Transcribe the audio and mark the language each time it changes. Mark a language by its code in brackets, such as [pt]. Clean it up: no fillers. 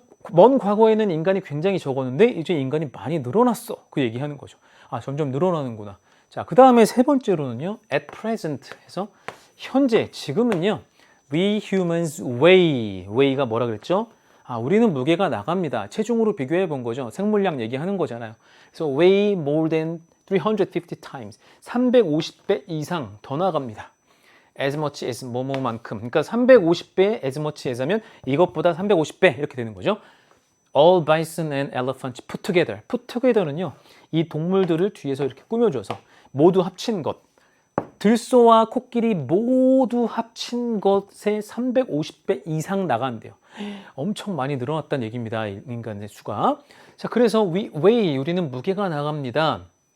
[ko] 먼 과거에는 인간이 굉장히 적었는데 이제 인간이 많이 늘어났어. 그 얘기하는 거죠. 점점 늘어나는구나. 자, 그 다음에 세 번째로는요. at present 해서 현재, 지금은요. [en] we humans weigh가 [ko] 뭐라 그랬죠? 우리는 무게가 나갑니다. 체중으로 비교해 본 거죠. 생물량 얘기하는 거잖아요. [en] 그래서 weigh more than 350 times. [ko] 350배 이상 더 나갑니다. [en] as much as [ko] 뭐뭐만큼. 그러니까 350배 as much as 하면 이것보다 350배 이렇게 되는 거죠. [en] All bison and elephants put together. put together는요. [ko] 이 동물들을 뒤에서 이렇게 꾸며줘서 모두 합친 것. 들소와 코끼리 모두 합친 것에 350배 이상 나간대요. 엄청 많이 늘어났다는 얘기입니다. 인간의 수가. 자, 그래서 우리는 무게가 나갑니다.